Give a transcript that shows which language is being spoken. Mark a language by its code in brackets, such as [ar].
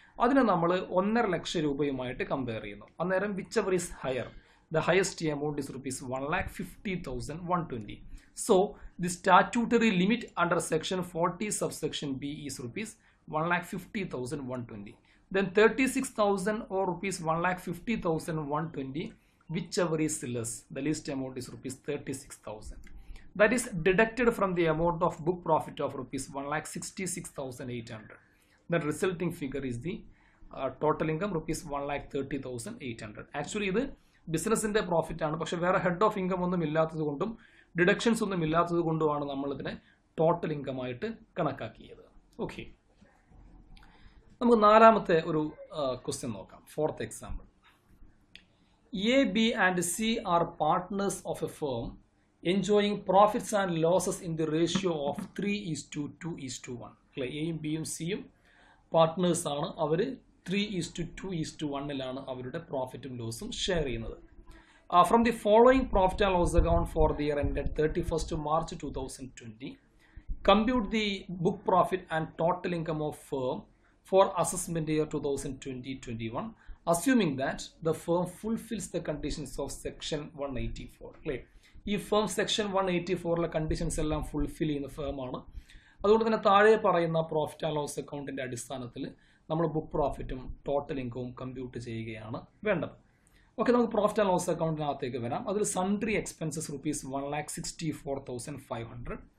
[ml] അതിനെ നമ്മൾ 1.5 ലക്ഷം രൂപയുമായിട്ട് കമ്പയർ ചെയ്യുന്നു. അന്നേരം [en] Whichever is higher, the highest amount is rupees 1,50,120. So the statutory limit under section 40 subsection B is rupees 1,50,120. Then 36,000 or rupees 1,50,120, whichever is less. The least amount is rupees 36,000. That is deducted from the amount of book profit of rupees 1,66,800. The resulting figure is the total income rupees 1,30,800. Actually, this business in the profit [ml] ആണ്. പക്ഷെ വേറെ head of income ഒന്നും ഇല്ലാത്തത് കൊണ്ടും deductions ഒന്നും ഇല്ലാത്തത് കൊണ്ടുമാണ് നമ്മൾ ഇതിനെ ടോട്ടൽ ഇൻകം ആയിട്ട് കണക്കാക്കിയത്. ഓക്കെ. നമുക്ക് നാലാമത്തെ ഒരു ക്വസ്റ്റ്യൻ നോക്കാം. [en] Fourth example. A, B and C are partners of a firm enjoying profits and losses in the ratio of 3:2:1. [ml] അല്ലെ, എയും ബിയും സിയും പാർട്ട്നേഴ്സ് ആണ്. അവർ 3:2:1 അവരുടെ പ്രോഫിറ്റും ലോസും ഷെയർ ചെയ്യുന്നത്. [en] From the following profit and loss account for the year ended 31st March 2020, compute the book profit and total income of firm for assessment year 2020-21, assuming that the firm fulfills the conditions of section 184. [ml] അല്ലേ, ഈ firm section 184 conditions എല്ലാം fulfil ചെയ്യുന്ന ഫേമാണ്. അതുകൊണ്ട് തന്നെ താഴെ പറയുന്ന profit and loss അക്കൗണ്ടിന്റെ അടിസ്ഥാനത്തിൽ നമ്മൾ ബുക്ക് പ്രോഫിറ്റും ടോട്ടൽ ഇൻകവും കമ്പ്യൂട്ട് ചെയ്യുകയാണ് വേണ്ടത്. ഓക്കെ, നമുക്ക് പ്രോഫിറ്റ് ആൻഡ് ലോസ് അക്കൗണ്ടിനകത്തേക്ക് വരാം. അതിൽ സൺട്രി എക്സ്പെൻസസ് ₹1,64,500.